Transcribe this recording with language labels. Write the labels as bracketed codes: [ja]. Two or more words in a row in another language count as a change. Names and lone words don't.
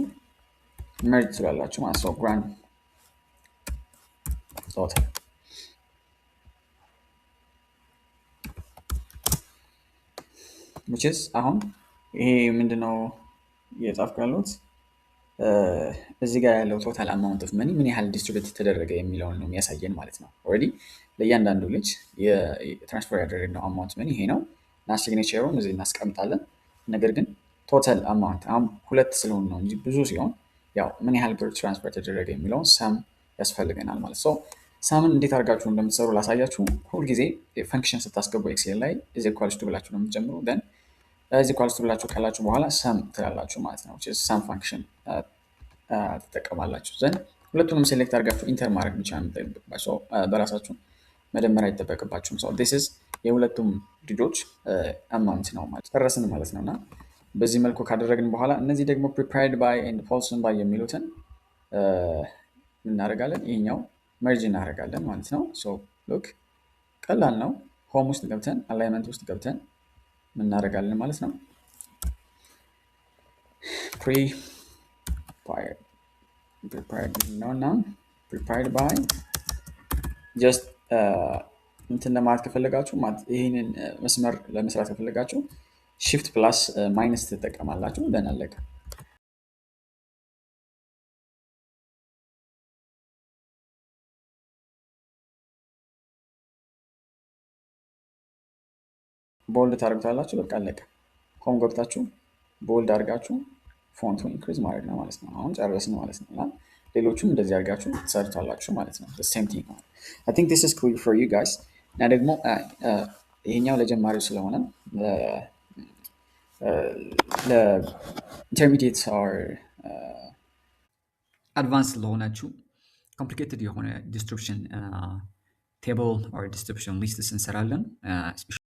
[am] መርጅ ትላላችሁ ማለት ነው። [en] grand total which is [am] አሁን ይሄ ምንድነው የጻፍኩ ያለሁት እዚህ ጋር ያለው [en] total amount of money [am] ምን ያህል ዲስትሪቢዩት ተደረገ የሚለውን ነው የሚያሳየን ማለት ነው። ኦልሬዲ ለእያንዳንዱ ልጅ የትራንስፈር ያደረግነው [en] amount money [am] ይሄ ነው እና ሲግኔቸሩን እዚህ እናስቀምጣለን። ነገር ግን [en] total amount [am] አሁን ሁለት ስለሆነ ነው እንጂ ብዙ ሲሆን ያው ምን ያህል ብር ትራንስፈር ተደረገ የሚለውን ሰም ያስፈልገናል ማለት ነው። ሰምን እንዴት አድርጋችሁ እንደምትሰሩ ላሳያችሁ። ሁልጊዜ ፈንክሽን ስታስገቡ ኤክሴል ላይ [en] is equals to [am] ብላችሁ ነው የምትጀምሩ። [en] then is equals to [am] ብላችሁ ካላችሁ በኋላ ሰም ትላላችሁ ማለት ነው። ሰም ፋንክሽን ትጠቀማላችሁ። ዘንድ ሁለቱንም ሴሌክት አድርጋችሁ ኢንተር ማድረግ ብቻ ነው የምትጠብቅባችሁ። በራሳችሁ መደመር አይጠበቅባችሁም። [en] this is [am] የሁለቱም ልጆች አማውንት ነው ማለት ጨረስን ማለት ነውና በዚህ መልኩ ካደረግን በኋላ እነዚህ ደግሞ [en] prepared by and fallen by [am] የሚሉትን እናደርጋለን። ይሄኛው መርጅ እናደርጋለን ማለት ነው። ሉክ ቀላል ነው። ሆም ውስጥ ገብተን አላይመንት ውስጥ ገብተን ምን እናደርጋለን ማለት ነው። [en] prepared by just [am] እንትን ለማለት ከፈለጋችሁ ይሄንን መስመር ለመስራት ከፈለጋችሁ [en] shift plus minus [am] ትጠቀማላችሁ። ደን አለቀ። ቦልድ ታደርጉታላችሁ። በቃ አለቀ። ሆም ገብታችሁ ቦልድ አድርጋችሁ ፎንቱን ኢንክሪዝ ማድረግ ነው ማለት ነው። አሁን ጨረስን ማለት ነው። እና ሌሎቹም እንደዚህ አድርጋችሁ ትሰርታላችሁ ማለት ነው። [en] same thing. I think this is clear for you guys. [am] እና ደግሞ ይሄኛው ለጀማሪው ስለሆነ ለኢንተርሚዲየት ኦር አድቫንስ ለሆናችሁ ኮምፕሊኬትድ የሆነ [en] distribution table or distribution lists [am] እንሰራለን።